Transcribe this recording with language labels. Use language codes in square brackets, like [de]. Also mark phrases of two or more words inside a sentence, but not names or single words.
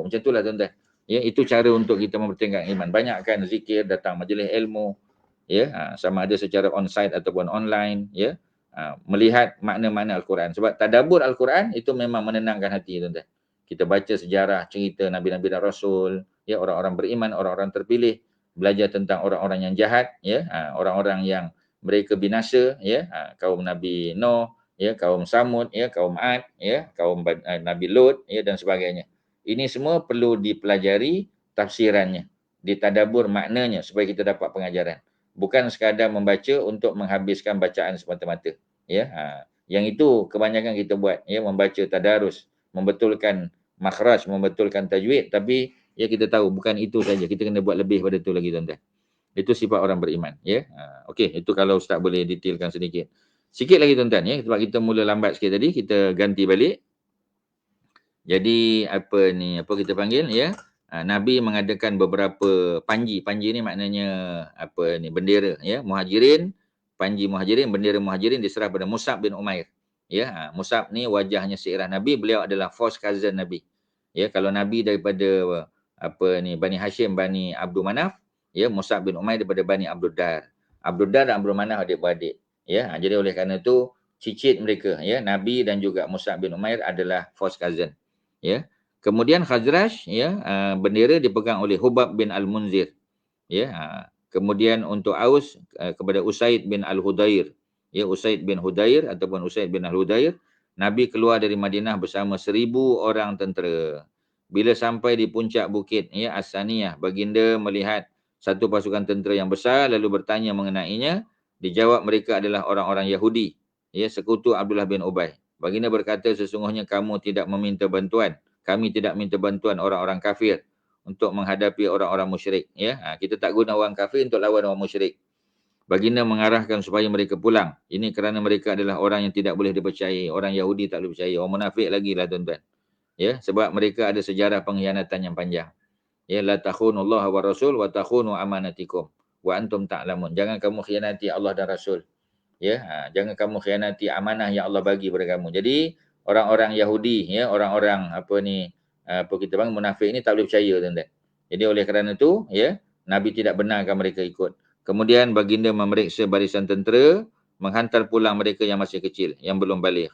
[ms] Macam itulah, tuan-tuan. Ya, itu cara untuk kita mempertingkatkan iman. Banyakkan zikir, datang majlis ilmu, ya, sama ada secara on-site ataupun online, ya, melihat makna-makna Al-Quran. Sebab tadabbur Al-Quran itu memang menenangkan hati, tuan-tuan. Kita baca sejarah, cerita Nabi-Nabi dan Rasul, ya, orang-orang beriman, orang-orang terpilih, belajar tentang orang-orang yang jahat, ya, orang-orang yang mereka binasa, ya, kaum Nabi Nuh, ya, kaum Samud, ya, kaum Ad, ya, kaum Nabi Lut, ya, dan sebagainya. Ini semua perlu dipelajari tafsirannya, ditadabbur maknanya supaya kita dapat pengajaran. Bukan sekadar membaca untuk menghabiskan bacaan semata-mata. Ya, yang itu kebanyakan kita buat, ya, membaca tadarus, membetulkan makhraj, membetulkan tajwid, tapi ya kita tahu bukan itu saja, kita kena buat lebih pada itu lagi, tuan-tuan. Itu sifat orang beriman, ya. Okey, itu kalau Ustaz boleh detailkan sedikit. Sikit lagi, tuan-tuan, ya, sebab kita mula lambat sikit tadi, kita ganti balik. Jadi apa ni, apa kita panggil, ya, Nabi mengadakan beberapa panji. Panji ni maknanya apa ni, bendera, ya, Muhajirin, panji Muhajirin, bendera Muhajirin diserah pada Mus'ab bin Umair. Ya, Mus'ab ni wajahnya seirah Nabi, beliau adalah [en] first cousin [ms] Nabi. Ya, kalau Nabi daripada apa ni, Bani Hashim, Bani Abdul Manaf, ya, Mus'ab bin Umair daripada Bani Abdul Dar. Abdul Dar dan Abdul Manaf adik-beradik. Ya, jadi oleh kerana itu cicit mereka, ya, Nabi dan juga Mus'ab bin Umair adalah [en] first cousin. [ms] Ya, kemudian Khazraj, ya, bendera dipegang oleh Hubab bin Al-Munzir. Ya, kemudian untuk Aus kepada Usaid bin Al-Hudair. Ya, Usaid bin Hudair ataupun Usaid bin Al-Hudair. Nabi keluar dari Madinah bersama 1000 orang tentera. Bila sampai di puncak bukit, ya, As-Saniyah, baginda melihat satu pasukan tentera yang besar lalu bertanya mengenainya. Dijawab mereka adalah orang-orang Yahudi, ya, sekutu Abdullah bin Ubay. Baginda berkata, sesungguhnya kamu tidak meminta bantuan. Kami tidak minta bantuan orang-orang kafir untuk menghadapi orang-orang musyrik. Ya, kita tak guna orang kafir untuk lawan orang musyrik. Baginda mengarahkan supaya mereka pulang. Ini kerana mereka adalah orang yang tidak boleh dipercayai. Orang Yahudi tak boleh percaya. Orang munafik lagi lah, tuan-tuan. Ya, sebab mereka ada sejarah pengkhianatan yang panjang. [ar] Ya, لا تخونوا الله والرسول وتخونوا أماناتكم وأنتم تعلمون. [ms] Jangan kamu khianati Allah dan Rasul. Ya, jangan kamu khianati amanah yang Allah bagi kepada kamu. Jadi orang-orang Yahudi, ya, orang-orang apa ni, apa kita panggil munafik ni tak boleh percaya, tuan-tuan. Jadi oleh kerana itu, ya, Nabi tidak benarkan mereka ikut. Kemudian baginda memeriksa barisan tentera, menghantar pulang mereka yang masih kecil, yang belum balik.